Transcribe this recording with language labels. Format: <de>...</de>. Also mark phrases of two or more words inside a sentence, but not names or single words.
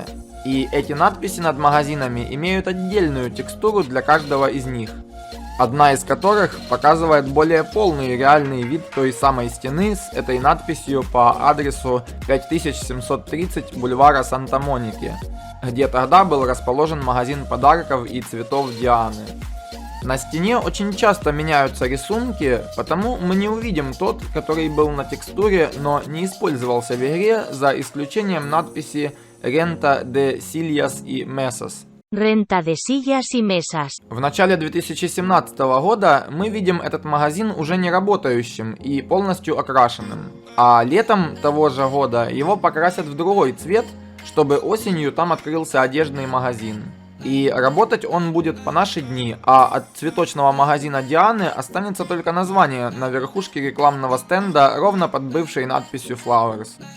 <ru>И эти надписи над магазинами имеют отдельную текстуру для каждого из них, одна из которых показывает более полный реальный вид той самой стены с этой надписью по адресу 5730 бульвара Санта-Моники, где тогда был расположен магазин подарков и цветов Дианы. На стене очень часто меняются рисунки, потому мы не увидим тот, который был на текстуре, но не использовался в игре, за исключением надписи</ru> <es>Renta de Sillas y Mesas. Renta de sillas y mesas.</es> <ru>В начале 2017 года мы видим этот магазин уже не работающим и полностью окрашенным. А летом того же года его покрасят в другой цвет, чтобы осенью там открылся одежный магазин. И работать он будет по наши дни, а от цветочного магазина Дианы останется только название на верхушке рекламного стенда ровно под бывшей надписью Flowers.</ru>